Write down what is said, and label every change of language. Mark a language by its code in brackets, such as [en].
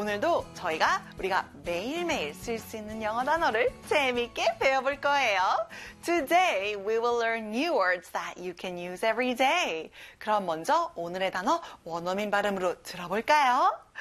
[ko] 오늘도 저희가 우리가 매일매일 쓸 수 있는 영어 단어를 재미있게 배워볼 거예요. [en] Today we will learn new words that you can use every day. [ko] 그럼 먼저 오늘의 단어 원어민 발음으로 들어볼까요?